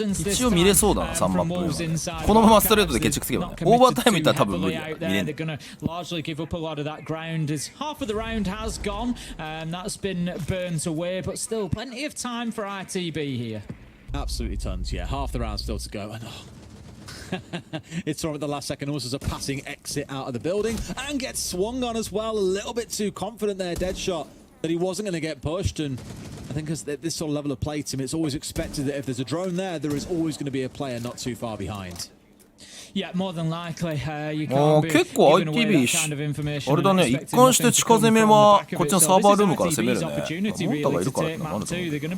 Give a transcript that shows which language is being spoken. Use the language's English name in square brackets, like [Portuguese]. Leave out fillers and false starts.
[Japanese] 一応見れそうだな、3マップ目。このままストレートで決着つけばね。オーバータイムいったら多分無理だ。見れんね。 [English] Largely give up a lot of that ground as half of the round has gone, and that's been burnt away, but still plenty of time for ITB here. Absolutely tons, yeah. Half the round still to go. And it's thrown at the last second. Also, a passing exit out of the building and gets swung on as well. A little bit too confident there, Deadshot, that he wasn't going to get pushed. And I think as this sort of level of play, Tim, it's always expected that if there's a drone there, there is always going to be a player not too far behind. Yeah, more than likely, you can't be [Japanese] 結構 ITB あれだね、一貫して近攻めはこっちのサーバールームから攻めるね。モンタがいるからってのもあると思う。